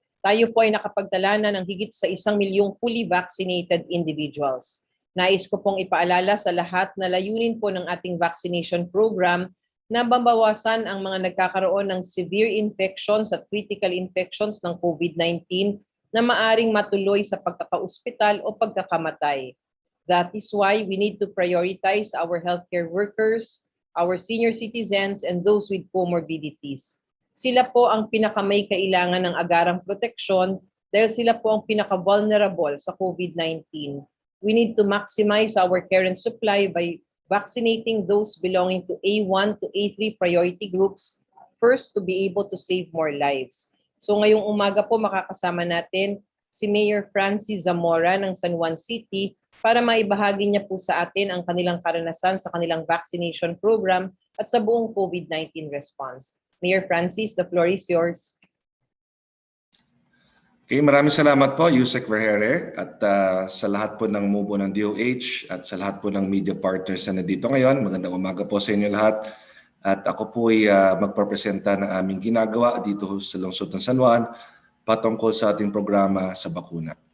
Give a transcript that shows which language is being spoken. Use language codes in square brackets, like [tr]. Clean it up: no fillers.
[tl] Tayo po ay nakapagtala na ng higit sa 1 milyong [en] fully vaccinated individuals. [tl] Nais ko pong ipaalala sa lahat na layunin po ng ating vaccination program na mabawasan ang mga nagkakaroon ng [en] severe infections at critical infections [tl] ng COVID-19 na maaring matuloy sa pagkaka-ospital o pagkakamatay. [en] That is why we need to prioritize our healthcare workers, our senior citizens, and those with comorbidities. [tl] Sila po ang pinakamay kailangan ng agarang proteksyon dahil sila po ang pinaka-vulnerable sa COVID-19. [en] We need to maximize our current supply by vaccinating those belonging to A1 to A3 priority groups first to be able to save more lives. [tl] So ngayong umaga po makakasama natin si Mayor Francis Zamora ng San Juan City para maibahagi niya po sa atin ang kanilang karanasan sa kanilang vaccination program at sa buong COVID-19 response. [en] Mayor Francis, the floor is yours. [tl] Okay, maraming salamat po, Yusek Vergara, at sa lahat po ng mubo ng DOH at sa lahat po ng media partners na nandito ngayon. Magandang umaga po sa inyo lahat. At ako po ay magpapresenta ng aming ginagawa dito sa lungsod ng San Juan patungkol sa ating programa sa bakuna.